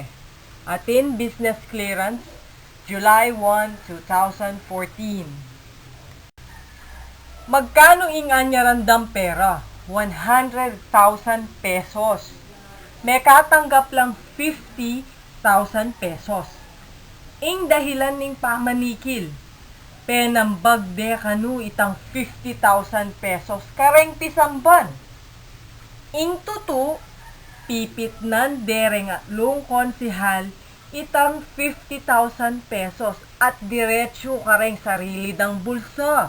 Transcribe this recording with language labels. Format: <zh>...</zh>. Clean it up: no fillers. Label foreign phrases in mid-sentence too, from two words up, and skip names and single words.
<pam>Atin</pam> <en>business clearance,</en> <pam>July 1, 2014. Magkano ingan randang pera? 100,000 pesos. May katanggap lang 50,000 pesos. Ing dahilan ning pamanikil, penambag de kanu itang 50,000 pesos kareng tisamban. Ing tutu, pipitnan dereng atlong konsihal itang 50,000 pesos at diretsyo kareng sarili dang bulsa.</pam>